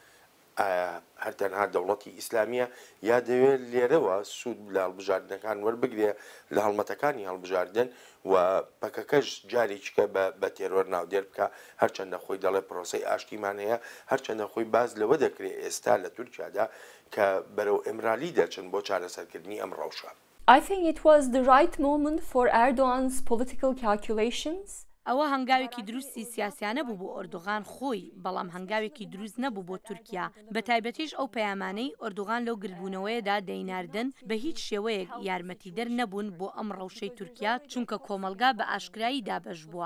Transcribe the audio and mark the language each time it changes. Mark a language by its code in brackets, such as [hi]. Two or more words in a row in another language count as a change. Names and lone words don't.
[ckb] هەر تەنها دەوڵەتی ئیسلامیە یا دەوێت لێرەوە سوود لە هەڵبژاردنەکان وەربگرێ لە هەڵمەتەکانی هەڵبژاردن و پەکەکەش جارێکیکە بە تێرۆر ناودێر بکە، هەرچەندە خۆی دەڵێ پرۆسەی ئاشتیمان هەیە، هەرچەندە خۆی باز لەوە دەکرێت ئێستا لە تورکیادا کە بەرەو ئێمرالی دەچن بۆ چارەسەرکردنی ئەم ڕەوشە. [en] I think it was the right moment for Erdogan's political calculations. [ckb] ئەوە هەنگاوێکی دروستی سیاسیانە بوو بۆ ئۆردوغان خۆی، بەڵام هەنگاوێکی دروست نەبوو بۆ تورکیا. بە تایبەتیش ئەو پەیامانەی ئۆردوغان لەو گربوونەوەیەدا دەیناردن بە هیچ شێوەیەک یارمەتیدەر نەبوون بۆ ئەم ڕەوشەی تورکیا، چونکە کۆمەلگا بە ئاشکرایی دابەش بووە.